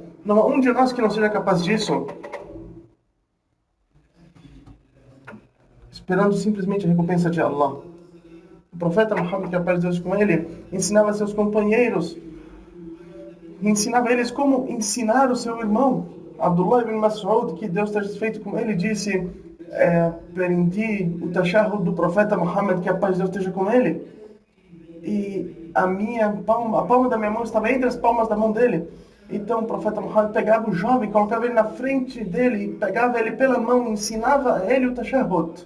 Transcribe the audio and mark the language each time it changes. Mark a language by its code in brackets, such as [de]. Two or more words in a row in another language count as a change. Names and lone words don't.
[pt] Não há um de nós que não seja capaz disso. Esperando simplesmente a recompensa de Allah. O profeta Muhammad, que a paz de Deus com ele, ensinava a seus companheiros, ensinava eles como ensinar o seu irmão. Abdullah ibn Mas'ud, que Deus esteja satisfeito com ele, disse: aprendi o tashahhud do profeta Muhammad, que a paz de Deus esteja com ele, e a palma da minha mão estava entre as palmas da mão dele. Então o profeta Muhammad pegava o jovem, colocava ele na frente dele, pegava ele pela mão e ensinava a ele o tashahhud.